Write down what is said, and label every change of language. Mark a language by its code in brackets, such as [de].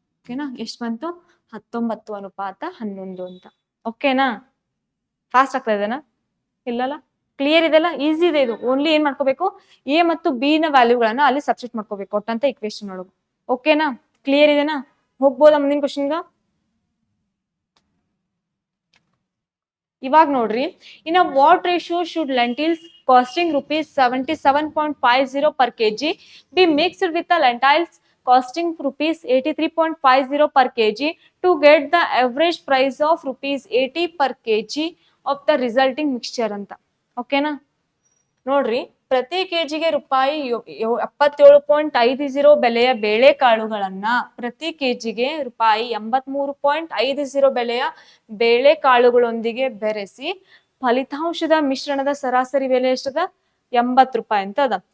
[kn] ಓಕೆನಾ ಎಷ್ಟು ಬಂತು 19 ಅನುಪಾತ 11 ಅಂತ. ಓಕೆನಾ ಫಾಸ್ಟ್ ಆಗ್ತಾ ಇದೆನಾ ಇಲ್ಲಲ್ಲ ಕ್ಲಿಯರ್ ಇದೆಲ್ಲ ಈಸಿ ಇದೆ ಇದು. ಓನ್ಲಿ ಏನ್ ಮಾಡ್ಕೋಬೇಕು ಎ ಮತ್ತು ಬಿ ನ ವ್ಯಾಲ್ಯೂಗಳನ್ನ ಅಲ್ಲಿ ಸಬ್ಸ್ಟಿಟ್ಯೂಟ್ ಮಾಡ್ಕೋಬೇಕು ಒಟ್ಟಂತ ಇಕ್ವೇಶನ್ ಒಳಗೆ. ಓಕೆನಾ ಕ್ಲಿಯರ್ ಇದೆನಾ ಹೋಗ್ಬೋದಾ ಮುಂದಿನ ಕ್ವಶನ್ಗ. ಇವಾಗ ನೋಡ್ರಿ ಇನ್ನ [en] what ratio should lentils costing rupees 77.50 per kg be mixed with the lentils costing rupees 83.50 per kg to get the average price of rupees 80 per kg of the resulting mixture [kn] ಅಂತ. ಓಕೆನಾ ನೋಡ್ರಿ ಪ್ರತಿ ಕೆಜಿಗೆ ರೂಪಾಯಿ 77.50 ಬೆಲೆಯ ಬೇಳೆಕಾಳುಗಳನ್ನ ಪ್ರತಿ ಕೆಜಿಗೆ ರೂಪಾಯಿ 83.50 ಬೆಲೆಯ ಬೇಳೆಕಾಳುಗಳೊಂದಿಗೆ ಬೆರೆಸಿ ಫಲಿತಾಂಶದ ಮಿಶ್ರಣದ ಸರಾಸರಿ ಬೆಲೆ ಎಷ್ಟದ 80 ರೂಪಾಯಿ ಅಂತ ಅದ.